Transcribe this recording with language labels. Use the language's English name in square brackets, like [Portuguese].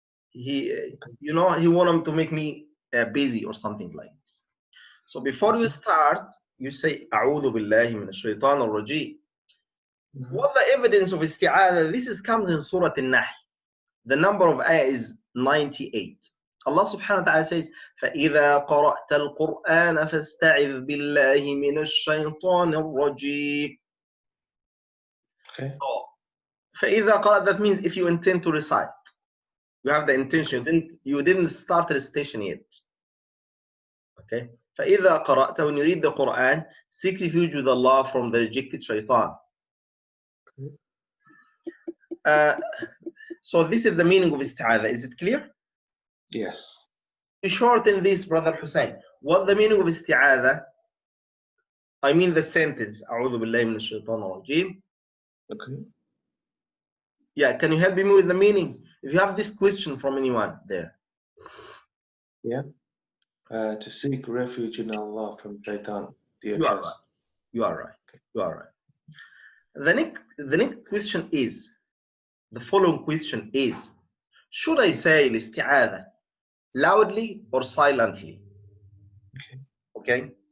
[English] He want him to make me busy or something like this. So before you start, you say, [Arabic] A'udhu billahi minash shaitanir rajim. [English] What the evidence of isti'adha? This comes in Surah An-Nahl. The number of ayah is 98. [Arabic] Allah subhanahu wa ta'ala says, فَإِذَا قَرَأْتَ الْقُرْآنَ فَاسْتَعِذْ بِاللَّهِ مِنَ الشَّيْطَانِ الرَّجِيمِ. [English] Okay. So, [Arabic] فَإِذَا قَرَأْتَ, [English] that means if you intend to recite. You have the intention, you didn't start the recitation yet. Okay? [Arabic] فَإِذَا قَرَأْتَ, [English] when you read the Quran, seek refuge with Allah from the rejected shaitan. So this is the meaning of isti'adha. Is it clear? Yes. To shorten this, Brother Hussein, what the meaning of isti'adha? I mean the sentence, [Arabic] أعوذ بالله من الشيطان الرجيم. [English] Okay. Yeah, can you help me with the meaning? If you have this question from anyone there. Yeah. To seek refuge in Allah from shaitan, the You are accursed. right. You are right. You are right. The next question is, the following question is, should I say isti'adha loudly or silently? Okay.